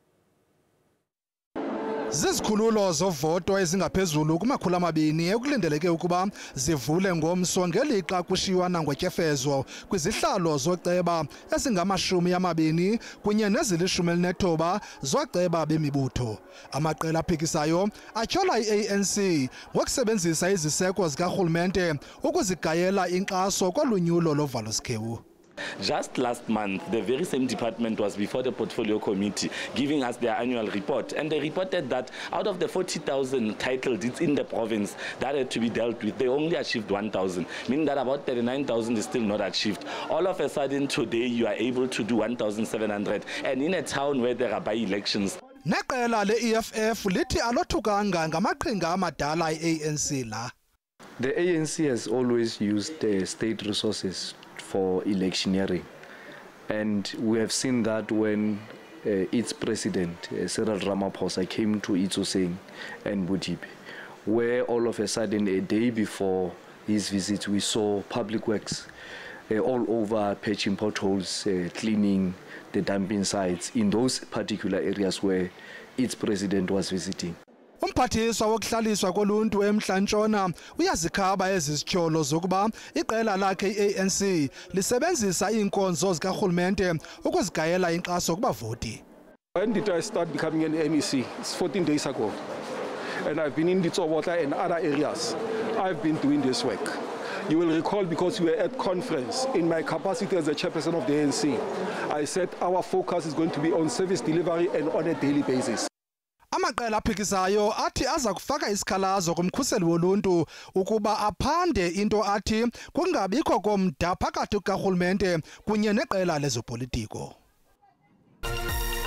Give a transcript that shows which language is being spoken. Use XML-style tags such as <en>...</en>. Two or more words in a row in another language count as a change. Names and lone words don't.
<xh>Zizikhululo zovoto ezingaphezulu kuma-200 ekulindeleke ukuba zivule ngomso ngelixa kushiywa nangotyefezo kwizihlalo zoceba ezingama-20 kunye nezili-19 zoceba bemibutho. Amaqela aphikisayo atyhola i-ANC ngokusebenzisa iziseko zikarhulumente ukuzigayela inkxaso kolunyulo lovalo sikhewu.</xh> <en>Just last month, the very same department was before the Portfolio Committee giving us their annual report, and they reported that out of the 40,000 title deeds in the province that had to be dealt with, they only achieved 1,000, meaning that about 39,000 is still not achieved. All of a sudden today you are able to do 1,700, and in a town where there are by-elections.</en> <xh>Neqela le-EFF lithi alothukanga ngamaqhinga amadala i-ANC la.</xh> <en>The ANC has always used state resources for electioneering, and we have seen that when its president URamaphosa came to Itsoseng and Butip, where all of a sudden a day before his visit we saw public works all over, patching potholes, cleaning the dumping sites in those particular areas where its president was visiting.</en> <xh>Umphathiswa wokuhlaliswa koluntu emntla-ntshona uyazikhaba ezizityholo zokuba iqela lakhe i-ANC lisebenzisa iinkonzo zikarhulumente ukuzigayela inkxaso kubavoti.</xh> <en>When did I start becoming an MEC? It's 14 days ago. And I've been in Ditsobotla and other areas. I've been doing this work. You will recall, because we were at conference, in my capacity as the chairperson of the ANC, I said our focus is going to be on service delivery and on a daily basis.</en> <xh>Amaqela aphikisayo athi aza kufaka isikhalazo kumkhuseli woluntu ukuba aphande into athi kungabikho komda phakathi kukarhulumente kunye neqela lezopolitiko.</xh>